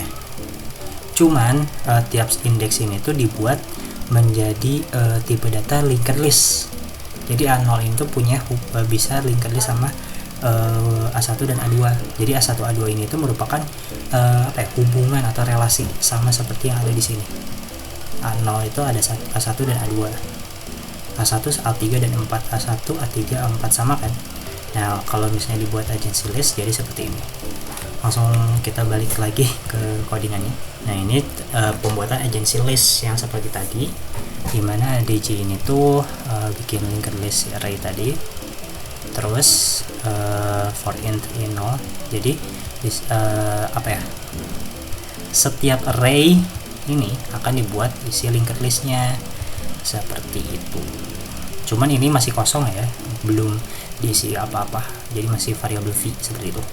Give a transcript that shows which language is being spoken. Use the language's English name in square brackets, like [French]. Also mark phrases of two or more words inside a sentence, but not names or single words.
[Indonesian] Cuman tiap indeks ini tuh dibuat menjadi tipe data [English] linked list. [Indonesian] Jadi A0 itu punya bisa [English] linked list [Indonesian] sama A1 dan A2. Jadi A1 A2 ini itu merupakan hubungan atau relasi sama seperti yang ada di sini. A0 itu ada A1 dan A2. A1, A3 dan 4, A1, A3, A4 sama kan. Nah, kalau misalnya dibuat [English] agency list [Indonesian] jadi seperti ini. Langsung kita balik lagi ke codingannya. Nah, ini pembuatan [English] agency list [Indonesian] yang seperti tadi, dimana DJ ini tuh bikin [English] linked list array [Indonesian] tadi, terus [English] for int i0. [Indonesian] Jadi setiap array ini akan dibuat isi [English] linked listnya [Indonesian] seperti itu. Cuman ini masih kosong ya, belum diisi apa-apa, jadi masih variabel v seperti itu.